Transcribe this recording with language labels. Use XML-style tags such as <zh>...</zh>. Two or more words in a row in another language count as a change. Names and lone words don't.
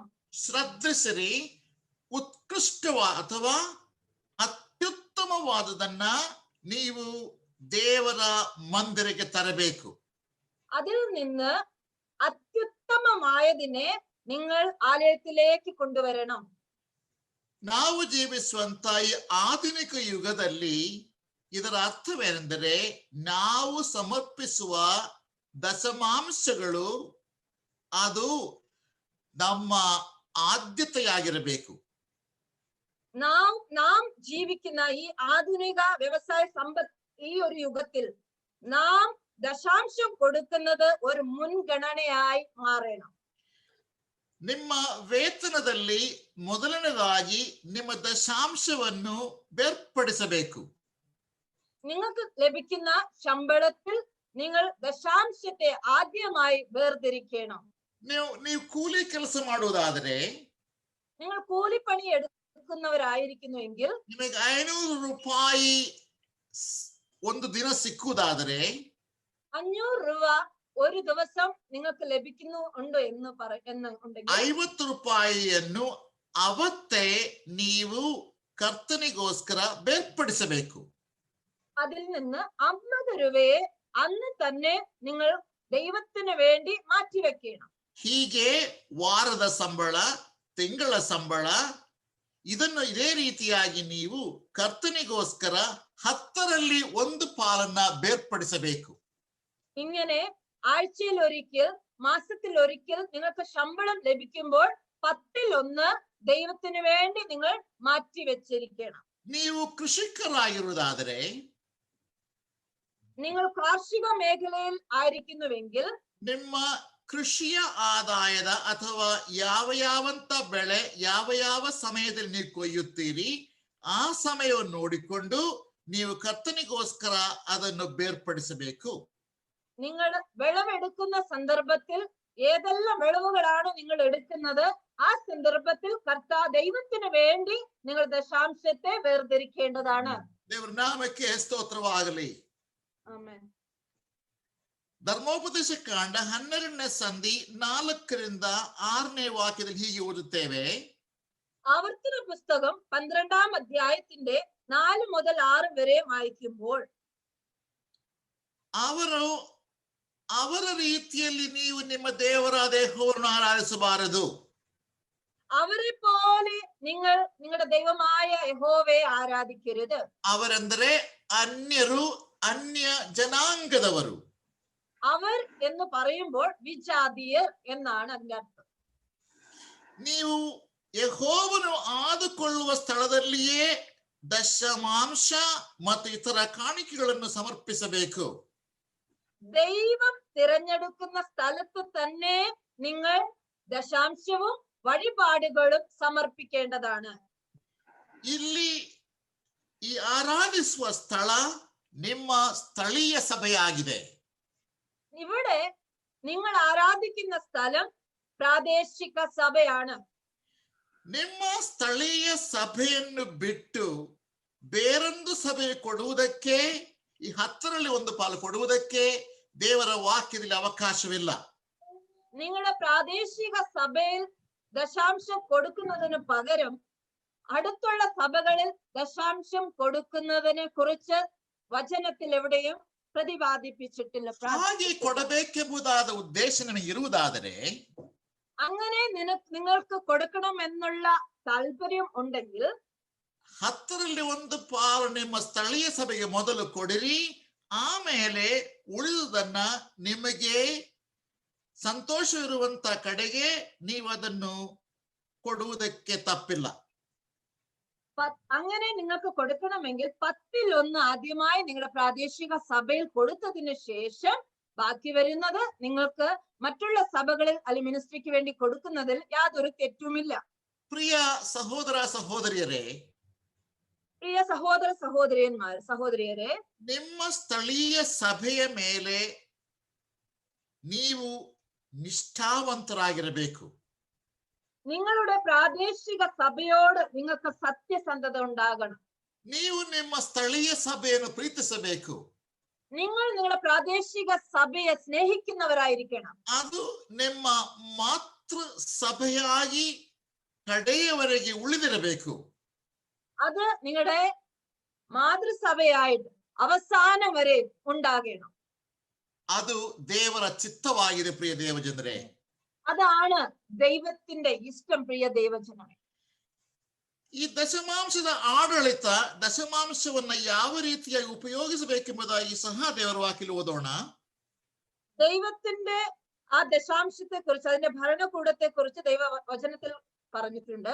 <kn>ശ്രദ്ധിಸಿರಿ, ಉತ್ಕೃಷ್ಟವಾದ ಅಥವಾ ಅತ್ಯುತ್ತಮವಾದದನ್ನ ನೀವು ದೇವರ ಮಂದಿರಕ್ಕೆ ತರಬೇಕು.</kn> <ml>അതിൽ നിന്ന് അത്യുത്തമമായതിനെ നിങ്ങൾ ആലയത്തിലേക്ക് കൊണ്ടുവരണം.</ml> <kn>ನಾವು ಜೀವಿಸುವಂತ ಈ ಆಧುನಿಕ ಯುಗದಲ್ಲಿ ಇದರ ಅರ್ಥವೇನೆಂದರೆ ನಾವು ಸಮರ್ಪಿಸುವ ದಶಮಾಂಶಗಳು ಅದು ನಮ್ಮ ಆದ್ಯತೆಯಾಗಿರಬೇಕು.</kn> <ml>നാം ജീവിക്കുന്ന ഈ ആധുനിക വ്യവസായ സമ്പത്ത് ഈ ഒരു യുഗത്തിൽ നാം ദശാംശം കൊടുക്കുന്നത് ഒരു മുൻഗണനയായി മാറണം.</ml> <kn>ನಿಮ್ಮ ವೇತನದಲ್ಲಿ ಮೊದಲನೇದಾಗಿ ನಿಮ್ಮ ದಶಾಂಶವನ್ನು ಬೇರ್ಪಡಿಸಬೇಕು.</kn> <ml>നിങ്ങൾക്ക് ലഭിക്കുന്ന ശമ്പളത്തിൽ നിങ്ങൾ ദശാംശത്തെ ആദ്യമായി വേർതിരിക്കണം.</ml> <kn>ನೀವು ಕೂಲಿ ಕೆಲಸ ಮಾಡುವುದಾದರೆ,</kn> <ml>നിങ്ങൾ കൂലിപ്പണി എടുക്കുന്നവരായിരിക്കുന്നുവെങ്കിൽ</ml> <kn>ನಿಮಗೆ 500 ರೂಪಾಯಿ ಒಂದು ದಿನ ಸಿಕ್ಕುವುದಾದರೆ</kn> <ml>500 രൂപ ഒരു ദിവസം നിങ്ങൾക്ക് ലഭിക്കുന്നുണ്ടോ എന്നുണ്ടെങ്കിൽ</ml> <kn>50 ರೂಪಾಯಿಯನ್ನು ಅವತ್ತೇ ನೀವು ಕರ್ತನಿಗೋಸ್ಕರ ಬೇರ್ಪಡಿಸಬೇಕು.</kn> <ml>അതിൽ നിന്ന് 50 രൂപയെ അന്ന് തന്നെ നിങ്ങൾ ദൈവത്തിന് വേണ്ടി മാറ്റിവെക്കണം.</ml> <kn>ಹೀಗೆ ವಾರದ ಸಂಬಳ, ತಿಂಗಳ ಸಂಬಳ ಇದನ್ನು ಇದೇ ರೀತಿಯಾಗಿ ನೀವು ಕರ್ತನಿಗೋಸ್ಕರ 10ರಲ್ಲಿ 1 ಪಾಲನ್ನ ಬೇರ್ಪಡಿಸಬೇಕು.</kn> <ml>ഇങ്ങനെ ആഴ്ചയിൽ ഒരിക്കൽ, മാസത്തിൽ ഒരിക്കൽ നിങ്ങൾക്ക് ശമ്പളം ലഭിക്കുമ്പോൾ 10-1 ദൈവത്തിന് വേണ്ടി നിങ്ങൾ മാറ്റിവെച്ചിരിക്കണം.</ml> <kn>ನೀವು ಕೃಷಿಕರಾಗಿರುವುದಾದರೆ,</kn> <ml>നിങ്ങൾ കാർഷിക മേഖലയിൽ ആയിരിക്കുന്നുവെങ്കിൽ</ml> <kn>ನಿಮ್ಮ ಕೃಷಿಯ ಆದಾಯದ ಅಥವಾ ಯಾವಂತ ಬೆಳೆ ಯಾವ ಸಮಯದಲ್ಲಿ ನೀವು ಕೊಯ್ಯುತ್ತೀರಿ ಆ ಸಮಯವನ್ನು ನೋಡಿಕೊಂಡು ನೀವು ಕರ್ತನಿಗೋಸ್ಕರ ಅದನ್ನು ಬೇರ್ಪಡಿಸಬೇಕು.</kn> <ml>നിങ്ങൾ വിളവെടുക്കുന്ന സന്ദർഭത്തിൽ ഏതെല്ലാം വിളവുകളാണ് നിങ്ങൾ എടുക്കുന്നത് ആ സന്ദർഭത്തിൽ ദൈവത്തിന് വേണ്ടി നിങ്ങൾ ദശാംശത്തെ വേർതിരിക്കേണ്ടതാണ്.</ml> <kn>ದೇವರ ನಾಮಕ್ಕೆ ಸ್ತೋತ್ರವಾಗಲಿ.</kn> <ml>ആമേൻ.</ml> <kn>ಧರ್ಮೋಪದೇಶ ಕಾಂಡ 12ನೇ ಸಂಧಿ 4ರಿಂದ 6ನೇ ವಾಕ್ಯದಲ್ಲಿ ಹೀಗೆ ಓದುತ್ತೇವೆ.</kn> <ml>ആവർത്തന പുസ്തകം 12 അധ്യായത്തിന്റെ 4 മുതൽ 6 വരെ വായിക്കുമ്പോൾ</ml> <kn>ಅವರ ರೀತಿಯಲ್ಲಿ ನೀವು ನಿಮ್ಮ ದೇವರಾದ ಯೆಹೋವನನ್ನು ಆರಾಧಿಸಬಾರದು.</kn> <ml>അവരെ പോലെ നിങ്ങൾ നിങ്ങളുടെ ദൈവമായ യഹോവയെ ആരാധിക്കരുത്.</ml> <kn>ಅವರೆಂದರೆ ಅನ್ಯರು, ಅನ್ಯ ಜನಾಂಗದವರು.</kn> <ml>അവർ എന്ന് പറയുമ്പോൾ വിജാതീയർ എന്നാണ് അതിന്റെ അർത്ഥം.</ml> <kn>ನೀವು ಯೆಹೋವನು ಆದುಕೊಳ್ಳುವ ಸ್ಥಳದಲ್ಲಿಯೇ ದಶಮಾಂಶ ಮತ್ತು ಇತರ ಕಾಣಿಕೆಗಳನ್ನು ಸಮರ್ಪಿಸಬೇಕು.</kn> <ml>ദൈവം തിരഞ്ഞെടുക്കുന്ന സ്ഥലത്ത് തന്നെ നിങ്ങൾ ദശാംശവും വഴിപാടുകളും സമർപ്പിക്കേണ്ടതാണ്.</ml> <kn>ಇಲ್ಲಿ ಈ ಆರಾಧಿಸುವ ಸ್ಥಳ ನಿಮ್ಮ ಸ್ಥಳೀಯ ಸಭೆಯಾಗಿದೆ.</kn> <ml>ഇവിടെ നിങ്ങൾ ആരാധിക്കുന്ന സ്ഥലം പ്രാദേശിക സഭയാണ്.</ml> <kn>ನಿಮ್ಮ ಸ್ಥಳೀಯ ಸಭೆಯನ್ನು ಬಿಟ್ಟು ಬೇರೊಂದು ಸಭೆ ಕೊಡುವುದಕ್ಕೆ ಈ 10ರಲ್ಲಿ 1 ಪಾಲು ಕೊಡುವುದಕ್ಕೆ ದೇವರ ವಾಕ್ಯದಲ್ಲಿ ಅವಕಾಶವಿಲ್ಲ.</kn> <ml>നിങ്ങളുടെ പ്രാദേശിക സഭയിൽ ദശാംശം കൊടുക്കുന്നതിന് പകരം അടുത്തുള്ള സഭകളിൽ ദശാംശം കൊടുക്കുന്നതിനെ കുറിച്ച് വചനത്തിൽ എവിടെയും പ്രതിപാദിപ്പിച്ചിട്ടില്ല.</ml> <kn>ಹಾಗೆ ಕೊಡಬೇಕೆಂಬುದಾದ ಉದ್ದೇಶ ನಿಮಗೆ ಇರುವುದಾದರೆ,</kn> <ml>അങ്ങനെ നിങ്ങൾക്ക് കൊടുക്കണം എന്നുള്ള താല്പര്യം ഉണ്ടെങ്കിൽ</ml> <kn>10ರಲ್ಲಿ 1 ಪಾಲು ನಿಮ್ಮ ಸ್ಥಳೀಯ ಸಭೆಗೆ ಮೊದಲು ಕೊಡಿರಿ. ಆಮೇಲೆ ಉಳಿದುದನ್ನ ನಿಮಗೆ ಸಂತೋಷವಿರುವಂತ ಕಡೆಗೆ ನೀವು ಅದನ್ನು കൊടുವುದಕ್ಕೆ ತಪ್ಪಿಲ್ಲ.</kn> <ml>അങ്ങനെ നിങ്ങൾക്ക് കൊടുക്കണമെങ്കിൽ 10-1 ആദ്യമായി നിങ്ങളുടെ പ്രാദേശിക സഭയിൽ കൊടുത്തതിന് ശേഷം ബാക്കി വരുന്നത് നിങ്ങൾക്ക് മറ്റുള്ള സഭകളിൽ അല്ലെങ്കിൽ മിനിസ്ട്രിക്ക് വേണ്ടി കൊടുക്കുന്നതിൽ യാതൊരു തെറ്റുമില്ല.</ml> <kn>ಪ್ರಿಯ ಸಹೋದರ ಸಹೋದರಿಯರೇ,</kn> <ml>പ്രിയ സഹോദരിയരെ,</ml> <kn>ನಿಮ್ಮ ಸ್ಥಳೀಯ ಸಭೆಯ ಮೇಲೆ ನೀವು ನಿಷ್ಠಾವಂತರಾಗಿರಬೇಕು.</kn> <ml>നിങ്ങളുടെ പ്രാദേശിക സഭയോട് നിങ്ങൾക്ക് സത്യസന്ധത ഉണ്ടാകണം.</ml> <kn>ನೀವು ನಿಮ್ಮ ಸ್ಥಳೀಯ ಸಭೆಯನ್ನು ಪ್ರೀತಿಸಬೇಕು.</kn> <ml>നിങ്ങൾ നിങ്ങളുടെ പ്രാദേശിക സഭയെ സ്നേഹിക്കുന്നവരായിരിക്കണം.</ml> <kn>ಅದು ನಿಮ್ಮ ಮಾತೃ ಸಭೆಯಾಗಿ ಕಡೆಯವರೆಗೆ ಉಳಿದಿರಬೇಕು.</kn> <ml>അത് നിങ്ങളുടെ മാതൃസഭയായിട്ട് അവസാനം വരെ ഉണ്ടാകണം.</ml> <kn>ಅದು ದೇವರ ಚಿತ್ತವಾಗಿದೆ ಪ್ರಿಯ ದೇವಜನರೇ.</kn> <ml>അതാണ് ദൈവത്തിന്റെ ഇഷ്ടം. പ്രിയ ദൈവജനമേ,</ml> <kn>ಈ ದಶಮಾಂಶದ ಆಡಳಿತ, ದಶಮಾಂಶವನ್ನ ಯಾವ ರೀತಿಯಾಗಿ ಉಪಯೋಗಿಸಬೇಕೆಂಬುದಾಗಿ ಸಹ ದೇವರ ವಾಕ್ಯದಲ್ಲಿ ಓದೋಣ.</kn> <ml>ദൈവത്തിന്റെ ആ ദശാംശത്തെ കുറിച്ച്, അതിന്റെ ഭരണകൂടത്തെ കുറിച്ച് ദൈവവചനത്തിൽ പറഞ്ഞിട്ടുണ്ട്.</ml>